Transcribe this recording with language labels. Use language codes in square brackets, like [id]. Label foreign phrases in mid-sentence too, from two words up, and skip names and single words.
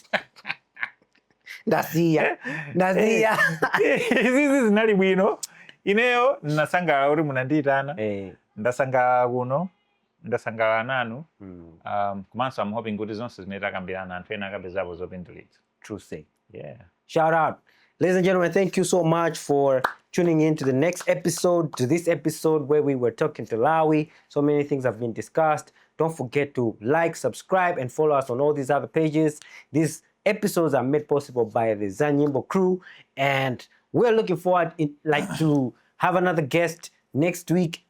[ny] Ndasiya. Izizi zinali bwino. Ineyo ndasangala kuti munandiyitana. Ndasangala kuno. Ndasangala nanu. Komanso [en] I'm hoping [ny] kuti zonse zimene takambirana anthu ena akapezapo zopindulitsa. [en] True say. Yeah. Shout out. Ladies and gentlemen, thank you so much for tuning in to the next episode, to this episode where we were talking to Lawi. So many things have been discussed. Don't forget to like, subscribe, and follow us on all these other pages. These episodes are made possible by the Za Nyimbo crew, and we're looking forward to have another guest next week.